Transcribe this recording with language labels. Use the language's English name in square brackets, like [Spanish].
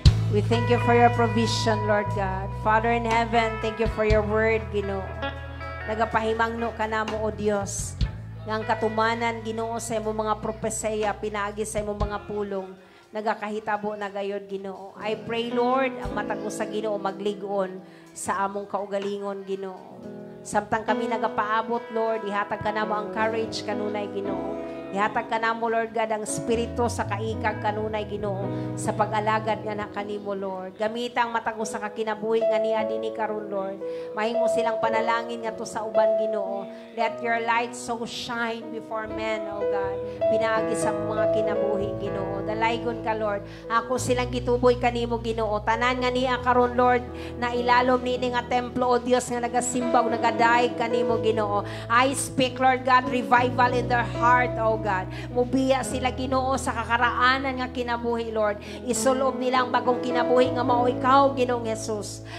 [English] We thank you for your provision, Lord God. Father in heaven, thank you for your word, Ginoo. [Cebuano] Nagapahimangno ka namo, O Dios. Nga ang katumanan, Ginoo, sa imong mga propesya, pinaagi sa imong mga pulong, nagakahitabo na gayod, Ginoo. [English] I pray, Lord, [Cebuano] ang matag mo sa Ginoo maglig-on sa among kaugalingon, Ginoo. Samtang kami nagapaabot, Lord, ihatag ka na mo ang courage kanunay, Ginoo. Ihatag ka na mo, Lord God, ang spirito sa kaikag kanunay, Ginoo, sa pag-alagad nga na kanimo, Lord. Gamitang matago sa kakinabuhi nga niya dini karon, Lord. Mahimo silang panalangin nga to sa uban, Ginoo. [English] Let your light so shine before men, O God. [Cebuano] Pinaagi sa mga kinabuhi, Ginoo. Dalaygon ka, Lord. Ako silang gituboy kanimo, Ginoo. Tanan nga niya karon, Lord, na ilalom nini nga templo, O Dios, nga nagasimba o nagadaig kanimo, Ginoo. [English] I speak, Lord God, revival in their heart, O God. [Cebuano] Mubiya sila, Ginoo, sa kakaraanan nga kinabuhi, Lord. Isulob nilang bagong kinabuhi nga mao ikaw, Ginoong Jesus.